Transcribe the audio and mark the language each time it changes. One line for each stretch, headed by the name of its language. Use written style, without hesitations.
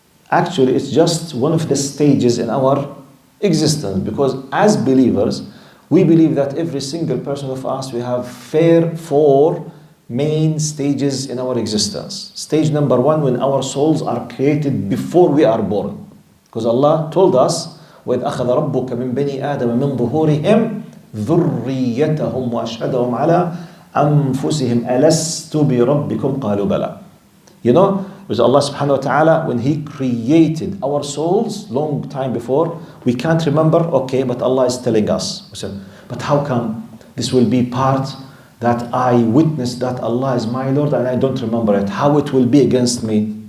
English: Actually, it's just one of the stages in our existence. Because as believers, we believe that every single person of us, we have four main stages in our existence. Stage number one, when our souls are created before we are born. Because Allah told us,
Arabic: وَإِذْ أَخَذَ رَبُّكَ مِنْ بَنِي آدَمَ مِنْ ظُهُورِهِمْ ذُرِّيَّتَهُمْ وَأَشْهَدَهُمْ عَلَىٰ أَنفُسِهِمْ أَلَسْتُ بِرَبِّكُمْ قَالُوا بَلَى.
English: You know, with Allah subhanahu wa ta'ala, when He created our souls long time before, we can't remember, okay, but Allah is telling us. We said, but how come this will be part that I witnessed that Allah is my Lord and I don't remember it? How it will be against me?